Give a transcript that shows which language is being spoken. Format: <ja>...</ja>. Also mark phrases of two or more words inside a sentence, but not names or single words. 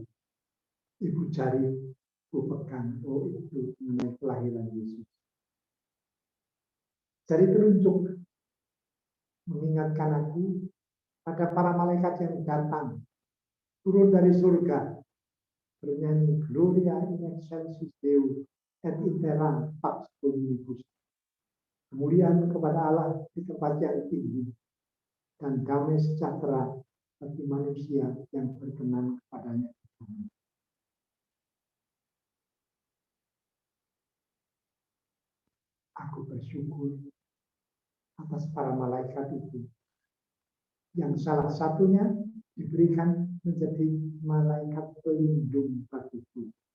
<id>Ibu jari ku pegang, oh itu mengenai kelahiran Yesus. Jari telunjuk mengingatkan aku pada para malaikat yang datang turun dari surga bernyanyi</id> <la>Gloria in excelsis Deo et in terra pax omnibus.</la> <id>Kemuliaan kepada Allah di tempat yang tinggi dan damai sejahtera bagi manusia yang berkenan kepadanya. Aku bersyukur atas para malaikat itu, yang salah satunya diberikan menjadi malaikat pelindung bagiku.</id>